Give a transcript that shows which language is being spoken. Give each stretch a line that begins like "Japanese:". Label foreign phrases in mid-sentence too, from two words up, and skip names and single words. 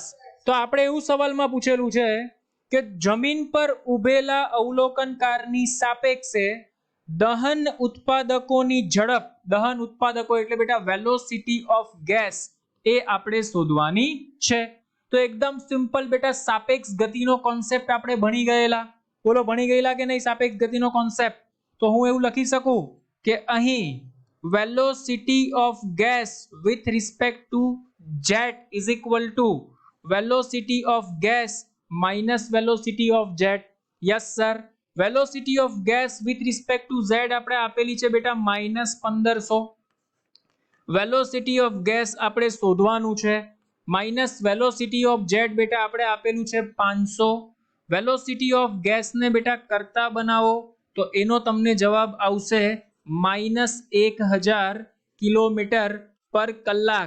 Gujarati: તો આપણે એવું સવાલમાં પૂછેલું છે કે જમીન પર ઉભેલા અવલોકનકારની સાપેક્ષે દહન ઉત્પાદકોની ઝડપ, દહન ઉત્પાદકો એટલે બેટા
English: velocity of gas,
Gujarati: એ આપણે શોધવાની છે. તો એકદમ સિમ્પલ બેટા, સાપેક્ષ ગતિનો કોન્સેપ્ટ આપણે ભણી ગયેલા. બોલો, ભણી ગયેલા કે નહીં સાપેક્ષ ગતિનો કોન્સેપ્ટ? તો હું એવું લખી શકું કે અહીં
English: velocity of gas with respect to jet is equal to velocity of gas minus velocity of jet. Yes sir, velocity of gas with respect to z
Gujarati: આપણે આપેલી છે બેટા -1500.
English: velocity of gas
Gujarati: આપણે શોધવાનું છે,
English: minus velocity of jet
Gujarati: બેટા આપણે આપેલું છે 500.
English: velocity of gasને
Gujarati: બેટા કરતા બનાવો તો એનો તમને જવાબ આવશે -1000 કિલોમીટર પર કલાક.